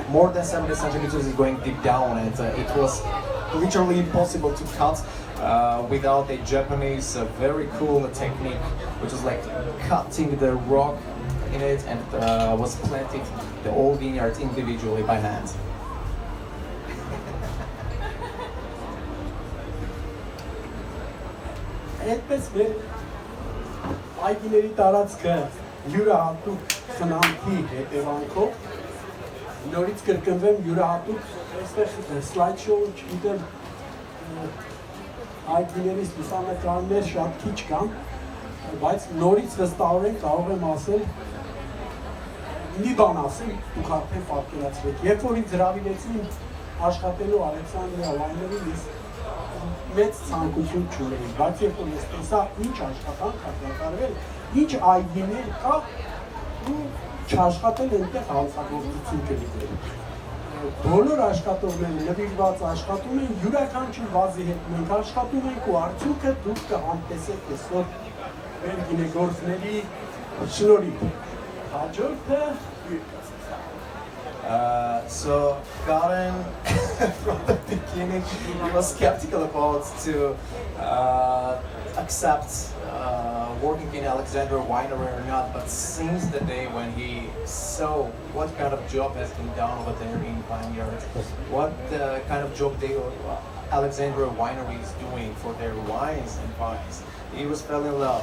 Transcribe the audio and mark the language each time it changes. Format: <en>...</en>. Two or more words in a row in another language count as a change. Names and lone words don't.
<en>More than 70 centimeters is going deep down, and it was literally impossible to cut without a Japanese very cool technique, which is like cutting the rock in it, and was planting the whole vineyard individually by hand.</en> <hy>Այդպես մեր այգիների տարածքը յուրահատուկ խնամքի հետևանքով նորից կրկնվեմ յուրահատուկ այստեղ</hy> <en>slide show-</en> <hy>ը չգիտեմ այդ գիներիս լուսանկարներ շատ քիչ կան, բայց նորից վստահորեն կարող եմ ասել մի բան ասեմ, դուք արդեն պատկերացրեք։ Երբ որ ինձ հրավիրեցին աշխատելու Alexandrea Winery-ին, մեծ ցանկություն չունեի, բայց երբ որ ես տեսա ինչ աշխատանք է կատարվել, ինչ այգիներ կա, ու չաշխատել այնտեղ հանցագործություն կլիներ։ Բոլոր աշխատողները նվիրված աշխատում են յուրաքանչյուր վազի հետ, մենք աշխատում ենք ու արդյունքը դուք կհամտեսեք այսօր մեր գինեգործների շնորհիվ։ Հաջորդը</hy> <en>So Karen, from the beginning, he was skeptical about to accept working in Alexandrea Winery or not. But since the day when he saw what kind of job has been done over there in vineyards, what kind of job Alexandrea Winery is doing for their wines and vines, he was fell in love.</en>